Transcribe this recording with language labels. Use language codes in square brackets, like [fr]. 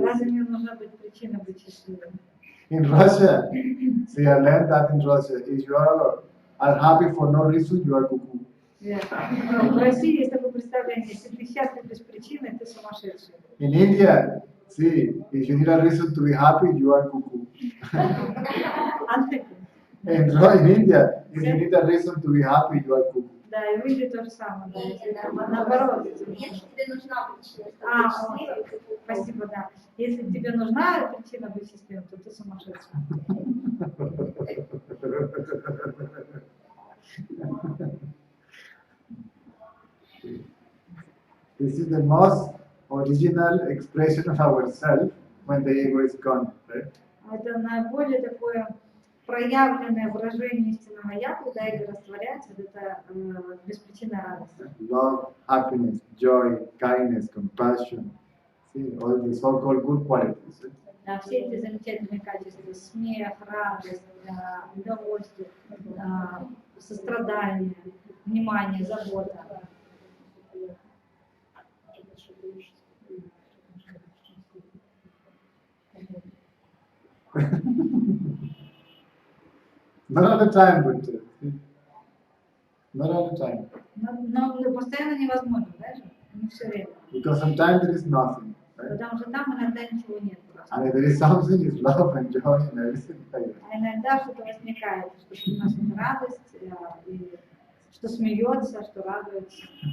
[ru] Разве мне нужна быть причина быть счастливым? [en] In Russia, see, I learned that in Russia. If you are happy for no reason, you are cuckoo. [ru] В России есть такое представление, если ты счастлив без причины, ты сумасшедший. [en] In India, see, if you need a reason to be happy, you are cuckoo. And in India, if you need a reason to be happy, you are cuckoo. [ru] Да, и в Индии то же самое, да, если наоборот. Если тебе нужна причина, А, чтобы быть счастливым, ты спасибо, да. Если тебе нужна причина быть счастливым, то ты сумасшедший. [en] This is the most original expression of ourself when the ego is gone, right? [ru] Это наиболее такое проявленное выражение истинного я, когда эго растворяется, это беспричинная радость. [en] Love, happiness, joy, kindness, compassion. See, all the so-called good qualities. Right? [ru] Да, все эти замечательные качества, смех, радость, удовольствие, сострадание, внимание, забота. [en] Not all the time, but not all the time. [ru] Но постоянно невозможно, даже не все время. [en] Because sometimes there is nothing, right? [ru] Потому что там иногда ничего нет просто. [en] And if there is something, it's love and joy and everything like that. [ru] А иногда что-то возникает, что приносит радость, и что смеется, что радуется.